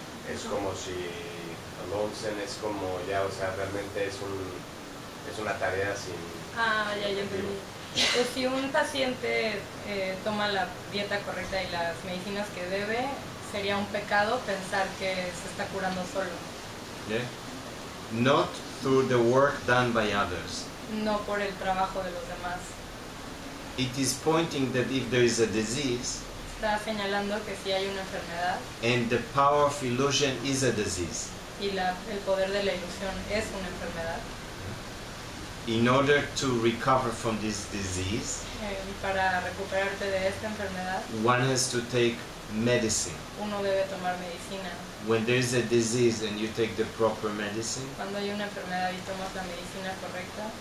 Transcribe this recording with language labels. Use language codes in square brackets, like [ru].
[es] Es como si Alon es como ya, o sea, realmente es una tarea sin... ya entendí. Pues si un paciente toma la dieta correcta y las medicinas que debe, sería un pecado pensar que se está curando solo, [en] Yeah? Not through the work done by others. [es] no por el trabajo de los demás. [en] It is pointing that if there is a disease, [es] Está señalando que si hay una enfermedad [en] and the power of illusion is a disease, [es] y el poder de la ilusión es una enfermedad, [en] in order to recover from this disease, [es] para recuperarte de esta enfermedad, [en] one has to take medicine. [es] uno debe tomar medicina. [en] When there is a disease and you take the proper medicine, [es] Cuando hay una enfermedad y tomas la medicina correcta,